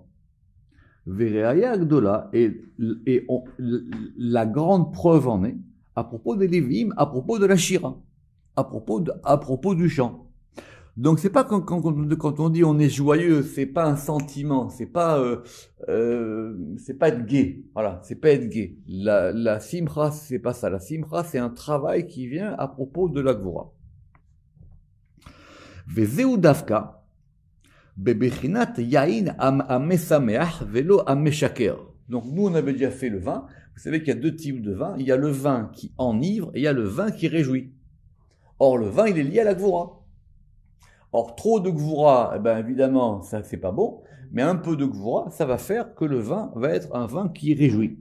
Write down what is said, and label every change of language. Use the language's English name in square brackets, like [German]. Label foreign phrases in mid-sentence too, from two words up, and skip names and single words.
[Hebrew] וראיה גדולה, [French] et la grande preuve en est, à propos des Lévi'im, à propos de la Shira, à propos du chant. Donc c'est pas quand on dit on est joyeux, c'est pas un sentiment, c'est pas être gai. Voilà, c'est pas être gai. La Simcha, c'est pas ça. La Simcha, c'est un travail qui vient à propos de la Gvura. [Hebrew] וזהו דווקא בבחינת יין המשמח ולא המשכר. [French] Donc nous on avait déjà fait le vin. Vous savez qu'il y a deux types de vin. Il y a le vin qui enivre et il y a le vin qui réjouit. Or le vin, il est lié à la Gvura. Or, trop de Gvura, eh ben, évidemment, ça c'est pas bon, mais un peu de Gvura, ça va faire que le vin va être un vin qui réjouit.